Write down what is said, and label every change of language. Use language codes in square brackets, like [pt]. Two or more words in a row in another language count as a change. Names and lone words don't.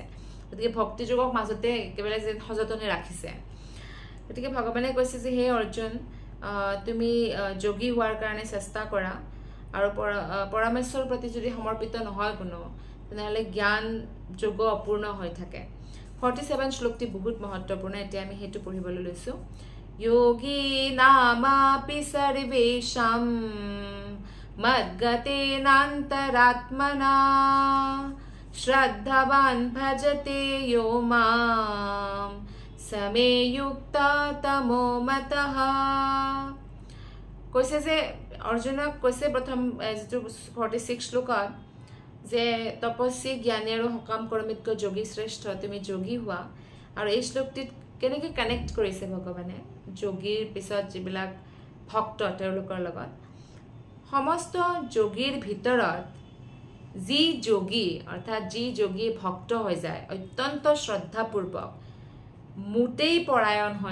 [as] গতিকে ভক্তি যোগক মাজতে একেবাৰে যে সযতনে ৰাখিছে গতিকে ভগৱানে কৈছে যে হে অৰ্জুন তুমি যোগী হোৱাৰ কাৰণে চেষ্টা কৰা আৰু পৰমেশ্বৰৰ প্ৰতি যদি সমৰ্পিত নহয় কোনো তেনেহলে জ্ঞান যোগ অপূৰ্ণ হৈ থাকে 47 শ্লোকটি বহুত মহত্বপূৰ্ণ এতিয়া আমি হেতু পঢ়িবলৈ লৈছো [sa] योगी नामापि सर्वेषां मद्गतेनान्तरात्मना श्रद्धावान् भजते यो मां समे युक्ता तमो मतः [as] কৈছে যে অৰ্জুনক কৈছে প্ৰথম যেটো 46 শ্লোকত যে তপস্বী জ্ঞানী আৰু সকাম কৰ্মীতকৈ যোগী শ্ৰেষ্ঠ তুমি যোগী হোৱা আৰু এই শ্লোকটিত কেনেকৈ কানেক্ট কৰিছে ভগৱানে যোগীৰ পিছত যিবিলাক ভক্ত তেওঁলোকৰ লগত সমস্ত যোগীৰ ভিতৰত যি যোগী অৰ্থাৎ যি যোগী ভক্ত হৈ যায় অত্যন্ত শ্ৰদ্ধাপূৰ্বক মুতেই পৰায়ণ হৈ